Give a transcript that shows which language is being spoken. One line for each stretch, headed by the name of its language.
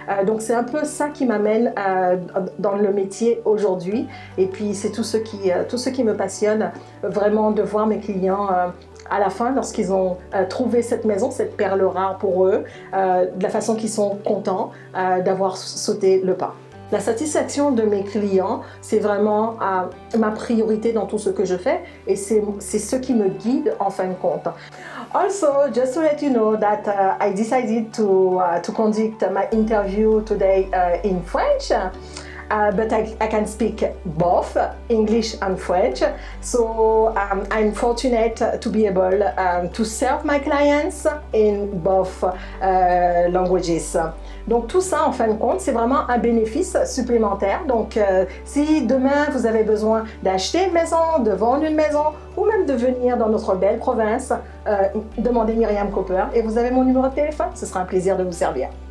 French: Donc c'est un peu ça qui m'amène dans le métier aujourd'hui, et puis c'est tout ce qui me passionne vraiment, de voir mes clients à la fin, lorsqu'ils ont trouvé cette maison, cette perle rare pour eux, de la façon qu'ils sont contents d'avoir sauté le pas. La satisfaction de mes clients, c'est vraiment ma priorité dans tout ce que je fais, et c'est ce qui me guide en fin de compte.
English: Also, just to let you know that I decided to conduct my interview today in French. But I can speak both English and French. So I'm fortunate to be able to serve my clients in both languages.
French: Donc tout ça, en fin de compte, c'est vraiment un bénéfice supplémentaire. Donc si demain vous avez besoin d'acheter une maison, de vendre une maison, ou même de venir dans notre belle province, demandez Myriam Cooper et vous avez mon numéro de téléphone. Ce sera un plaisir de vous servir.